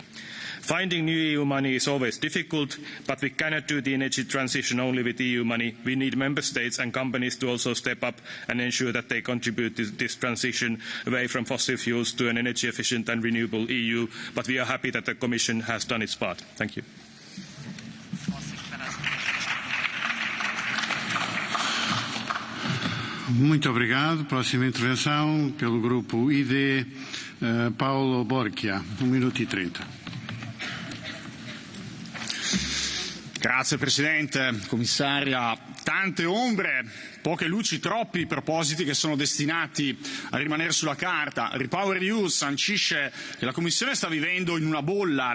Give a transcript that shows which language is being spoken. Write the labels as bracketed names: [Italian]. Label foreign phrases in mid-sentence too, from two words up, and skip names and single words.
[English] Finding new EU money is always difficult, but we cannot do the energy transition only with EU money. We need member states and companies to also step up and ensure that they contribute to this transition away from fossil fuels to an energy efficient and renewable EU. But we are happy that the Commission has done its part. Thank you. [Portuguese] Muito obrigado. Próxima intervenção pelo grupo ID, Paolo Borchia, 1 minuto e 30. [Italian] Grazie Presidente, Commissaria. Tante ombre, poche luci, troppi propositi che sono destinati a rimanere sulla carta. Repower EU sancisce che la Commissione sta vivendo in una bolla.